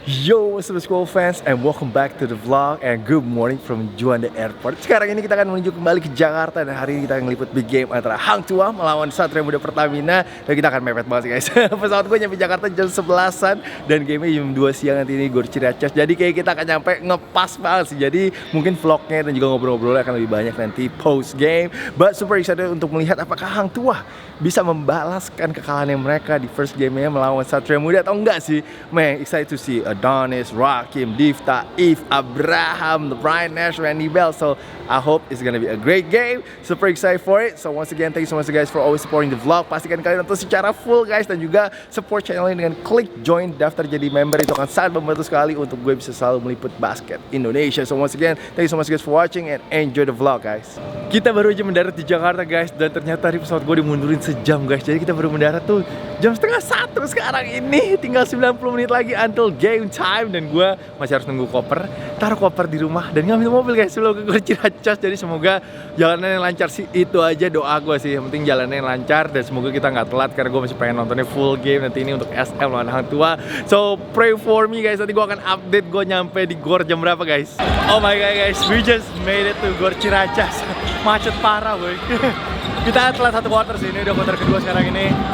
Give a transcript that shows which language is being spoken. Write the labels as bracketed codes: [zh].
[en] Yo, what's up school fans and welcome back to the vlog and good morning from Juanda Airport. [id] Sekarang ini kita akan menuju kembali ke Jakarta dan hari ini kita akan ngeliput [en] big game [id] antara Hang Tuah melawan Satria Muda Pertamina dan kita akan mepet banget sih guys. Pesawat gue nyampe Jakarta jam 11-an dan gamenya jam 2 siang nanti ini Gor Ciracas. Jadi kayak kita akan nyampe ngepas banget sih. Jadi mungkin vlognya dan juga ngobrol-ngobrolnya akan lebih banyak nanti post game. [en] But super excited [id] untuk melihat apakah Hang Tuah bisa membalaskan kekalahan mereka di [en] first game- [id] nya melawan Satria Muda atau enggak sih. [en] Man, excited to see Adonis, Rakim, Difta, If, Abraham, Brian Nash, Randy Bell. So I hope it's gonna be a great game. Super excited for it. So once again, thank you so much guys for always supporting the vlog. [id] Pastikan kalian nonton secara full guys dan juga support channel ini dengan klik join daftar jadi member. Itu akan sangat membantu sekali untuk gue bisa selalu meliput basket Indonesia. [en] So once again, thank you so much guys for watching and enjoy the vlog guys. [id] Kita baru aja mendarat di Jakarta guys dan ternyata hari pesawat gue dimundurin sejam guys. Jadi kita baru mendarat tuh jam setengah 1 sekarang ini. Tinggal 90 menit lagi [en] until game time [id] dan gue masih harus nunggu koper, taruh koper di rumah dan ngambil mobil guys sebelum ke Gor Ciracas. Jadi semoga jalannya lancar sih, itu aja doa gue sih. Yang penting jalannya lancar dan semoga kita nggak telat karena gue masih pengen nontonnya [en] full game [id] nanti ini untuk SM lawan Hang Tuah. [en] So pray for me guys, [id] nanti gue akan update gue nyampe di Gor jam berapa guys. [en] Oh my god guys, we just made it to Gor Ciracas. [id] Macet parah boy. Kita telat 1 quarter sih, ini udah quarter kedua sekarang ini.